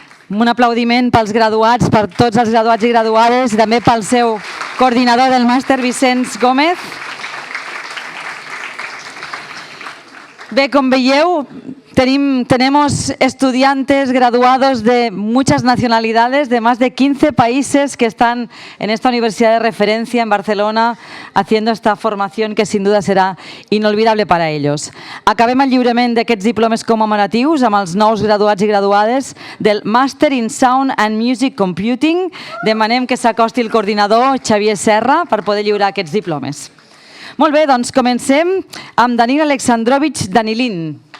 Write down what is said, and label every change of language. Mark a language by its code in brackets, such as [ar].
[ca] Un aplaudiment pels graduats, per tots els graduats i graduades, i també pel seu coordinador del màster, Vicenç Gómez. Bé, com veieu, [es] tenemos estudiantes graduados de muchas nacionalidades, de más de 15 países que están en esta universidad de referencia en Barcelona haciendo esta formación que sin duda será inolvidable para ellos. [ca] Acabem el lliurament d'aquests diplomes commemoratius amb els nous graduats i graduades del Master in Sound and Music Computing. Demanem que s'acosti el coordinador Xavier Serra per poder lliurar aquests diplomes. Molt bé, doncs comencem amb Danil Alexandrovich Danilin.